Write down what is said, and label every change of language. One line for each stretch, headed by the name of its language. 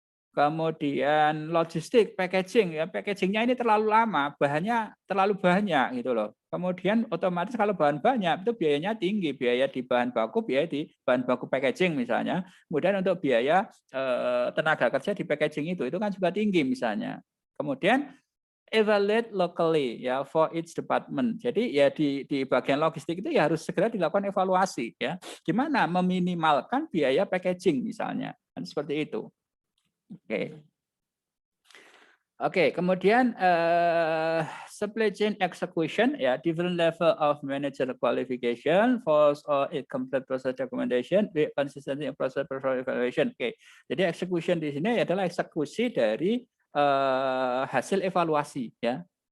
Indonesian: Kemudian logistik, packaging ya, packagingnya ini terlalu lama, bahannya terlalu banyak gitu loh. Kemudian otomatis kalau bahan banyak itu biayanya tinggi, biaya di bahan baku, biaya di bahan baku packaging misalnya. Kemudian untuk biaya tenaga kerja di packaging itu kan juga tinggi misalnya. Kemudian
English: evaluate locally ya for each department.
Indonesian: Jadi ya di bagian logistik itu ya harus segera dilakukan evaluasi ya. Gimana meminimalkan biaya packaging misalnya. Kan seperti itu. Oke.
English: Oke, kemudian supply chain execution ya, different level of manager qualification, false or incomplete process documentation, consistency in process evaluation.
Indonesian: Oke, jadi execution di sini adalah eksekusi dari hasil evaluasi ya.